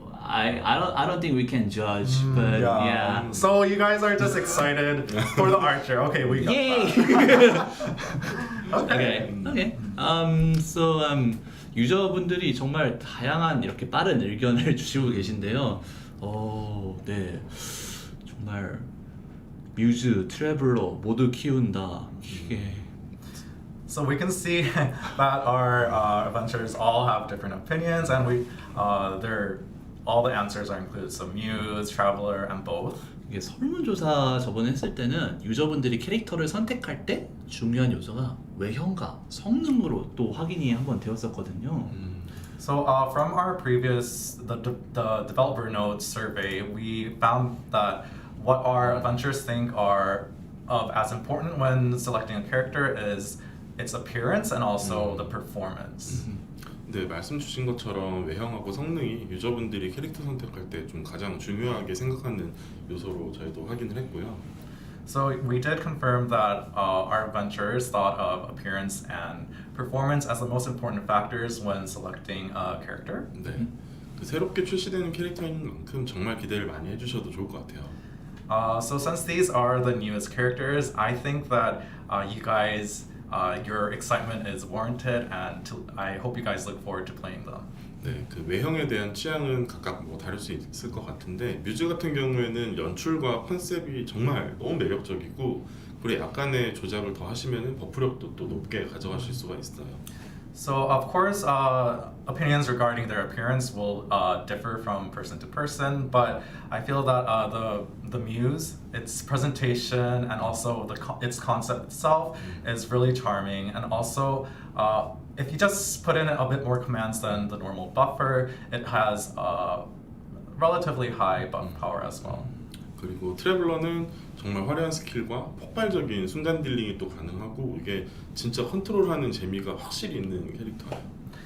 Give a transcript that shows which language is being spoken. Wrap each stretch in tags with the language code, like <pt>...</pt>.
<en>I don't think we can judge, but yeah. So you guys are just excited for the archer. Okay, we got Yay! that. Okay.</en> <ko>So 유저분들이 정말 다양한 이렇게 빠른 의견을 주시고 계신데요. 네. 정말 뮤즈, 트래블러 모두 키운다. 이게</ko> <en>So we can see that our adventurers all have different opinions, and all the answers are included. So Muse, Traveler, and both.</en> <ko>이게 설문조사 저번에 했을 때는 유저분들이 캐릭터를 선택할 때 중요한 요소가 외형과 성능으로 또 확인이 한번 되었었거든요.</ko> <en>So from our previous the developer notes survey, we found that what our adventurers think are of as important when selecting a character is its appearance and also the performance.</en> <ko>네, 말씀 주신 것처럼 외형하고 성능이 유저분들이 캐릭터 선택할 때 좀 가장 중요하게 생각하는 요소로 저희도 확인을 했고요.</ko> <en>So we did confirm that our adventurers thought of appearance and performance as the most important factors when selecting a character.</en> <ko>네, 그 새롭게 출시되는 캐릭터인 만큼 정말 기대를 많이 해주셔도 좋을 것 같아요.</ko> <en>So since these are the newest characters, I think that you guys, your excitement is warranted, and I hope you guys look forward to playing them.</en> <ko>네, 그 외형에 대한 취향은 각각 뭐 다를 수 있을 것 같은데 뮤즈 같은 경우에는 연출과 컨셉이 정말 너무 매력적이고 그리고 약간의 조작을 더 하시면은 버프력도 또 높게 가져가실 수가 있어요.</ko> <en>So of course, opinions regarding their appearance will differ from person to person, but I feel that the Muse, its presentation and also its concept itself is really charming, and also if you just put in a bit more commands than the normal buffer, it has relatively high buff power as well.</en> <ko>그리고 트래블러는 정말 화려한 스킬과 폭발적인 순간 딜링이 또 가능하고 이게 진짜 컨트롤하는 재미가 확실히 있는 캐릭터예요.</ko>